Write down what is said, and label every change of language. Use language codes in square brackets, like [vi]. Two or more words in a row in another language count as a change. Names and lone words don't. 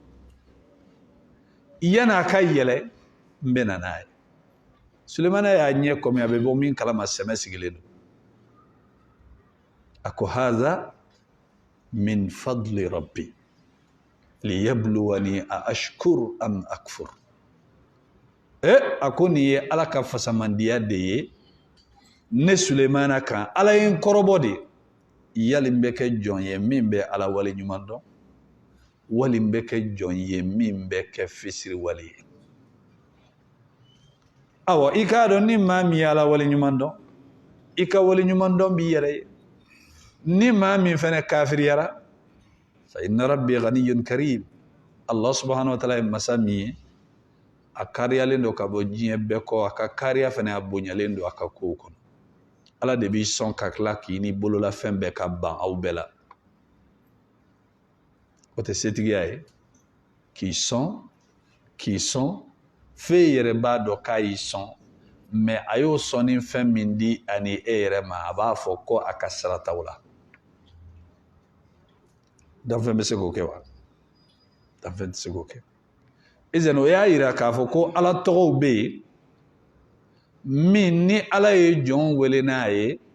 [bm] yanni a ka yɛlɛ n bɛ na n'a ye Sulemana y'a ɲɛ kɔmi a bɛ bɔ min kalama sɛmɛ sigilen don a ko [ar] هذا من فضل ربي ليبلوني أأشكر أم أكفر [bm] a ko nin ye ala ka fasamandiya de ye ne Sulemana kan ala ye n kɔrɔbɔ de yali n bɛ kɛ jɔn ye min bɛ ala wale ɲuman dɔn wali n bɛ kɛ jɔn ye min bɛ kɛ fisiri wale ye awa i k'a dɔn ni maa min ye ala wale ɲuman dɔn i ka wale ɲuman dɔn b'i yɛrɛ ye ni maa min fɛnɛ kafiriyara [ar] فإن ربي غني كريم الله سبحانه وتعالى [bm] ye masa min ye a kariyalen don ka bɔ diɲɛ bɛɛ kɔ a ka kariya fɛnɛ a bonyalen don a ka kow kɔnɔ ala de b'i sɔn ka tila k'i ni bolola fɛn bɛɛ ka ban aw bɛɛ la o tɛ setigiya ye k'i sɔn f'e yɛrɛ b'a dɔn k'a y'i sɔn mais a y'o sɔnni fɛn min di ani e yɛrɛ ma a b'a fɔ ko a ka sarataw la danfɛn bɛ se k'o kɛ wa danfɛn tɛ se k'o kɛ izan o y'a yira k'a fɔ ko ala tɔgɔw bɛ yen min ni ala ye jɔn wele n'a ye